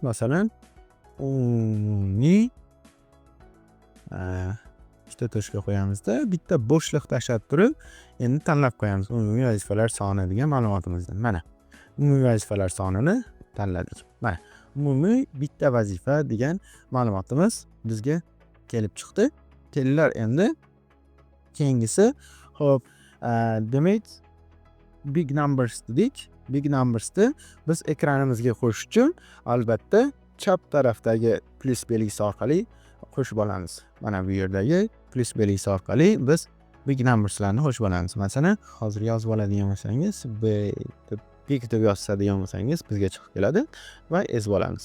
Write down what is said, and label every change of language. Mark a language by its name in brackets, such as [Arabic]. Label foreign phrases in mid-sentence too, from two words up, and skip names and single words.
[Uzbek] Masalan, umumiy ikkita to'shqa qo'yamizda, bitta bo'shliq tashlab turib, endi tanlab qo'yamiz umumiy vazifalar soni degan ma'lumotimizdan. Mana umumiy vazifalar sonini tanladik. Mana umumiy bitta vazifa degan ma'lumotimiz bizga kelib chiqdi. Kelinglar endi keyingisi. Xo'p, demak [English] big numbers [Uzbek] dedik. [English] Big numbersni [Uzbek] biz ekranimizga qo'shish uchun albatta chap tarafdagi plus belgisi orqali qo'shib olamiz. Mana bu yerdagi plus belgisi orqali biz [English] big numberslarni [Uzbek] qo'shib olamiz. Masalan, hozir yozib oladigan bo'lsangiz, big deb yozadigan bo'lsangiz bizga chiqib keladi va ezib olamiz.